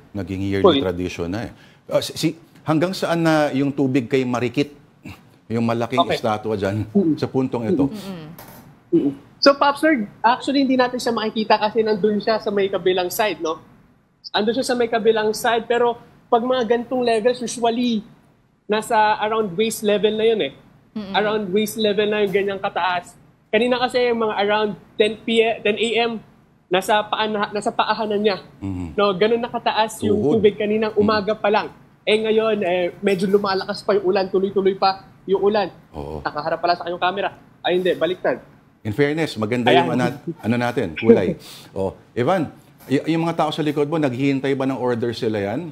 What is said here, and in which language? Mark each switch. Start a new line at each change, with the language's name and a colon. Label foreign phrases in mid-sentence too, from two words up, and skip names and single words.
Filipino: Naging
English: yearly tradition
Filipino: na eh. Hanggang saan na yung tubig kay Marikit? Yung malaking estatwa dyan sa puntong ito. So, Pops Lord, actually hindi natin siya makikita kasi nandun siya sa may kabilang side, no? Andun siya sa may kabilang side, pero pag mga gantong levels, usually nasa
English: around waist level
Filipino: na yun eh.
English: Around waist level
Filipino: na yung ganyang kataas. Kanina kasi mga
English: around 10 a.m.,
Filipino: nasa paahanan niya. No, ganun nakataas yung Tuhod. tubig kaninang umaga pa lang. Ngayon, medyo lumalakas pa yung ulan, tuloy-tuloy pa yung ulan. Oo. Nakaharap pala sa kanyang camera. Ay hindi, baliktad.
English: In fairness,
Filipino: maganda Ayan. yung ano natin, kulay. Evan, yung mga tao sa likod mo, naghihintay ba ng order sila yan?